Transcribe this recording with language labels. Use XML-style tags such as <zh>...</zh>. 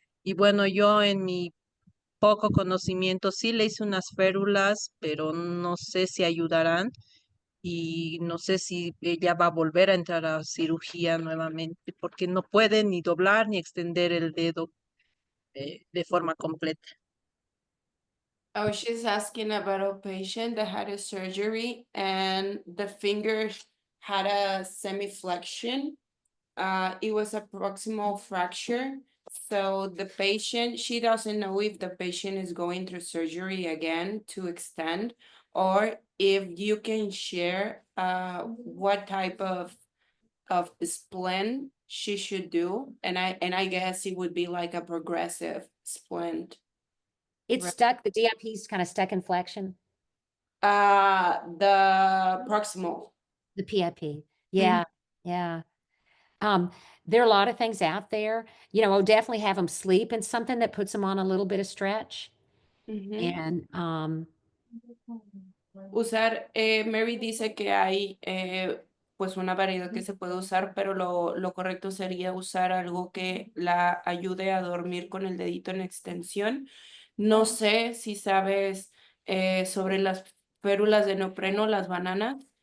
<es>Y bueno, yo en mi poco conocimiento sí le hice unas férulas, pero no sé si ayudarán y no sé si ella va a volver a entrar a cirugía nuevamente, porque no puede ni doblar ni extender el dedo de forma completa.</es> <en>Oh, she's asking about a patient that had a surgery and the finger had a semiflexion. It was a proximal fracture. So the patient, she doesn't know if the patient is going through surgery again to extend, or if you can share what type of splint she should do. And I guess it would be like a progressive splint. It's Right. stuck, the DIP's kind of stuck in flexion, The proximal. the PIP. Yeah, yeah. Um, there are a lot of things out there. I'll definitely have them sleep in something that puts them on a little bit of stretch. Mhm. And</en> <es>Usar, Mary dice que hay pues una variedad que se puede usar, pero lo correcto sería usar algo que la ayude a dormir con el dedito en extensión. No sé si sabes sobre las férulas de neopreno, las bananas.</es>